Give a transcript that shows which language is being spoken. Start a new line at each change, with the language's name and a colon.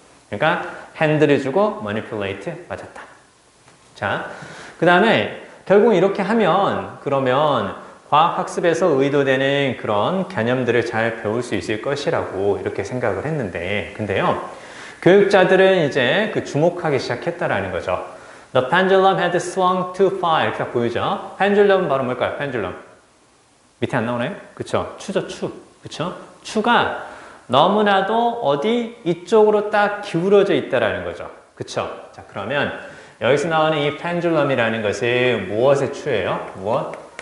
Korean: 그러니까 핸들을 주고 manipulate 맞았다. 자, 그 다음에 결국 이렇게 하면 그러면 과학학습에서 의도되는 그런 개념들을 잘 배울 수 있을 것이라고 이렇게 생각을 했는데 근데요. 교육자들은 이제 그 주목하기 시작했다라는 거죠.
English: The pendulum had swung too far
Korean: 이렇게 보이죠? pendulum 바로 뭘까요? pendulum. 밑에 안 나오나요? 그쵸? 추죠, 추. 그쵸? 추가 너무나도 어디 이쪽으로 딱 기울어져 있다라는 거죠. 그쵸? 자, 그러면 여기서 나오는 이 pendulum이라는 것이 무엇의 추예요? 무엇?